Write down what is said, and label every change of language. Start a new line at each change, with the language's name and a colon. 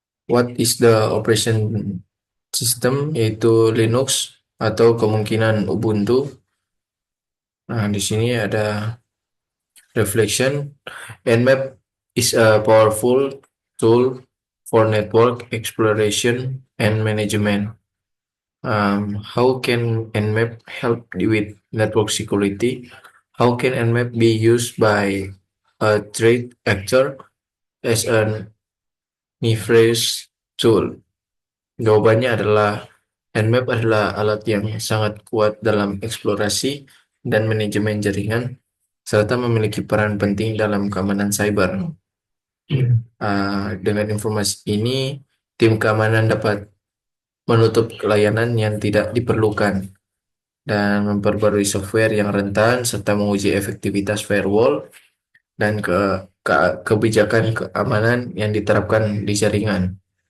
English: What is the operation system?
Indonesian: Yaitu Linux atau kemungkinan Ubuntu. Nah, di sini ada reflection.
English: Nmap is a powerful tool for network exploration and management. How can Nmap help with network security? How can Nmap be used by a threat actor as an nefarious tool?
Indonesian: Jawabannya adalah Nmap adalah alat yang sangat kuat dalam eksplorasi dan manajemen jaringan, serta memiliki peran penting dalam keamanan cyber. Dengan informasi ini, tim keamanan dapat menutup layanan yang tidak diperlukan dan memperbarui software yang rentan, serta menguji efektivitas firewall dan kebijakan keamanan yang diterapkan di jaringan.